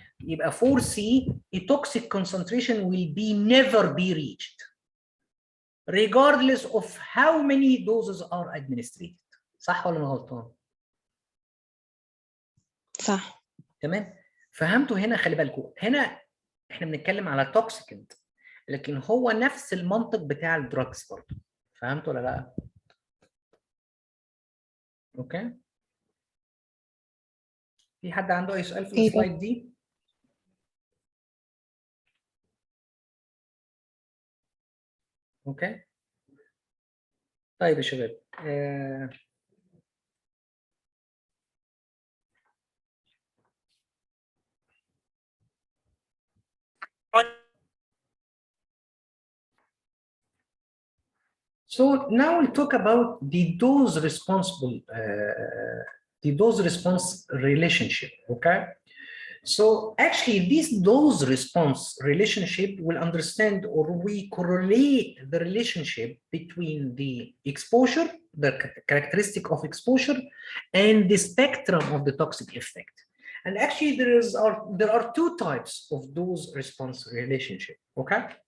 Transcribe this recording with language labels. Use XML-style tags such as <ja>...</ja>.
<en>يبقى for C a toxic concentration will never be reached regardless of how many doses are administered.</en> <ar>صح ولا انا غلطان؟ صح. تمام؟ فهمتوا هنا؟ خلي بالكم هنا احنا بنتكلم على توكسيكنت، لكن هو نفس المنطق بتاع الدراجز برضه. فهمتوا ولا لا؟ اوكي؟ في حد عنده اي سؤال في السلايد دي؟ اوكي؟ طيب يا شباب</ar> <en>So now we'll talk about the dose response relationship, okay? So actually this dose response relationship will understand, or we correlate the relationship between the exposure, the characteristic of exposure, and the spectrum of the toxic effect. And actually there are two types of dose response relationship, okay?</en>